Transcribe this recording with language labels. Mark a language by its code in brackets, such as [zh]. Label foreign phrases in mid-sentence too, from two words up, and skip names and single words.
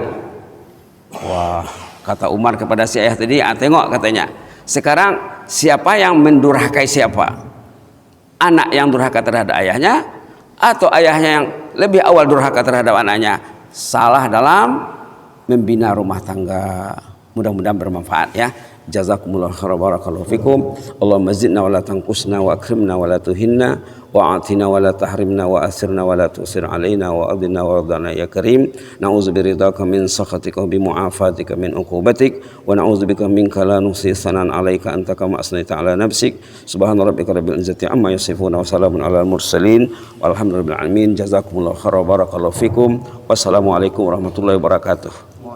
[ms] Wah, kata Umar kepada si ayah tadi, tengok, katanya, sekarang siapa yang mendurhakai siapa? Anak yang durhaka terhadap ayahnya, atau ayahnya yang lebih awal durhaka terhadap anaknya? Salah dalam membina rumah tangga. Mudah-mudahan bermanfaat ya. [ar] جزاكم الله خيرا، بارك الله فيكم. اللهم زدنا ولا تنقصنا، وأكرمنا ولا تهنا، وأعطنا ولا تحرمنا، ويسر لنا ولا تعسر علينا، وأرضنا وارض عنا يا كريم. نعوذ برضاك من سخطك، وبمعافاتك من عقوبتك، ونعوذ بك منك لا نحصي ثناء عليك أنت كما أثنيت على نفسك. سبحان ربك رب العزة عما يصفون، وسلام على المرسلين، والحمد لله رب العالمين. جزاكم الله خيرا، بارك الله فيكم. والسلام عليكم ورحمة الله وبركاته.